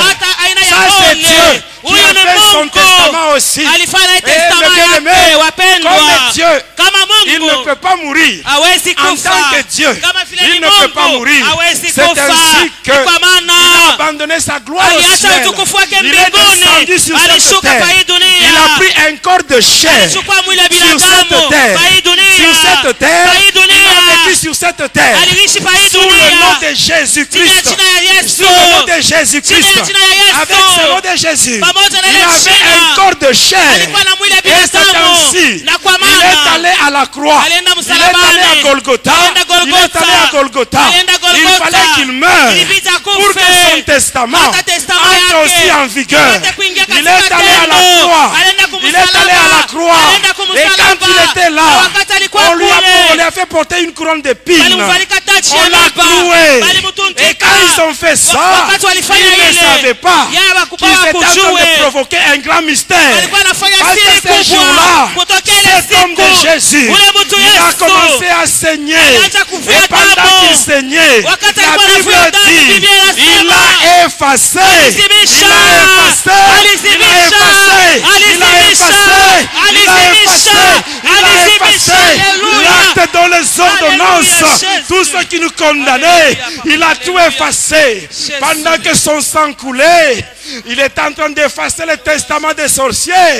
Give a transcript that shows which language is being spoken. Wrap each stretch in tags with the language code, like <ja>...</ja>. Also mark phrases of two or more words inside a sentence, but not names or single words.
<fr>Ça c'est Dieu qui a fait son testament aussi. Et le bien-aimé, comme Dieu, il ne peut pas mourir en tant que Dieu. Il ne peut pas mourir. C'est ainsi qu'il a abandonné sa gloire au ciel.</fr> <sw>aliacha utukufu wake</sw> <fr>Il est</fr> <sw>mbinguni,</sw> <fr>descendu sur cette</fr> <sw>alishuka</sw> <fr>terre.</fr> <sw>kwa hii dunia,</sw> <fr>Il a pris un corps de chair</fr> <sw>alichukua mwili wa</sw> <fr>sur</fr> <sw>binadamu</sw> <fr>cette terre.</fr> <sw>kwa hii dunia,</sw> <fr>Sur cette terre,</fr> <sw>kwa hii</sw> <fr>il a</fr> <sw>dunia,</sw> <fr>vécu sur cette terre.</fr> <sw>aliishi kwa hii</sw> <fr>Sous le nom</fr> <sw>dunia,</sw> <fr>de Jésus-Christ.</fr> <sw>chini ya jina ya Yesu,</sw> <fr>Sous le nom de Jésus-Christ.</fr> <sw>chini ya jina ya Yesu,</sw> <fr>Avec ce nom de Jésus,</fr> <sw>pamoja na</sw> <fr>il</fr> <sw>ile</sw> <fr>avait</fr> <sw>jina,</sw> <fr>un corps de chair.</fr> <sw>alikuwa na mwili wa</sw> <fr>Et c'est</fr> <sw>binadamu,</sw> <fr>ainsi,</fr> <sw>na kwa</sw> <fr>il est</fr> <sw>maana</sw> <fr>allé à la croix.</fr> <sw>alienda</sw> <fr>Il est allé</fr> <sw>msalabani,</sw> <fr>à Golgotha.</fr> <sw>alienda</sw> <fr>Il est allé à Golgotha.</fr> <sw>alienda</sw> <fr>Il</fr> <sw>Golgotha,</sw> <fr>fallait qu'il meure</fr> <sw>ilibidi</sw> <fr>pour que</fr> <sw>akufe,</sw> <fr>son testament</fr> <sw>hata testament</sw> <fr>entre</fr> <sw>yake</sw> <fr>aussi en vigueur.</fr> <sw>ipate kuingia</sw> <fr>Il</fr> <sw>katika</sw> <fr>est allé à la</fr> <sw>tendo,</sw> <fr>croix.</fr> <sw>alienda</sw> <fr>Il est allé à la croix.</fr> <sw>alienda</sw> <fr>Et</fr> <sw>kumsalaba,</sw> <fr>quand il était</fr> <sw>na</sw> <fr>là,</fr> <sw>wakati alikuwa</sw> <fr>on lui</fr> <sw>kule,</sw> <fr>a fait porter une couronne d'épines.</fr> <sw>walimvalika taji</sw> <fr>On</fr> <sw>ya</sw> <fr>l'a</fr> <sw>miiba,</sw> <fr>cloué.</fr> <sw>walimtundika.</sw> <fr>Et quand ils ont fait ça,</fr> <sw>Wakati walifanya</sw> <fr>ils ne</fr> <sw>ile,</sw> <fr>savaient pas</fr> <sw>yeye</sw> <fr>qu'ils étaient en train</fr> <sw>hakujua</sw> <fr>de provoquer un grand mystère.</fr> <sw>alikuwa anafanya</sw> <fr>Parce que</fr> <sw>siri</sw> <fr>ce</fr> <sw>kubwa</sw> <fr>jour-là,</fr> <sw>kutokea ile</sw> <fr>cet homme</fr> <sw>siku,</sw> <fr>de Jésus,</fr> <sw>ule mtu</sw> <fr>il a</fr> <sw>Yesu</sw> <fr>commencé à saigner.</fr> <sw>alianza kuvia</sw> <fr>Et pendant</fr> <sw>damu.</sw> <fr>qu'il saignait,</fr> <sw>Wakati</sw> <fr>la</fr> <sw>alikuwa</sw> <fr>Bible</fr> <sw>anavia damu,</sw> <fr>dit,</fr> <sw>Biblia inasema,</sw> <fr>il a effacé, il a</fr> <sw>alizimisha,</sw> <fr>effacé, il a</fr> <sw>alizimisha,</sw> <fr>effacé, il a</fr> <sw>alizimisha,</sw> <fr>effacé, il a</fr> <sw>alizimisha,</sw> <fr>effacé, il a effacé Alléluia. l'acte dans les ordonnances, Alléluia, tout ce qui nous condamnait, il a tout effacé. Pendant que son sang coulait, il est en train d'effacer le testament des sorciers.</fr>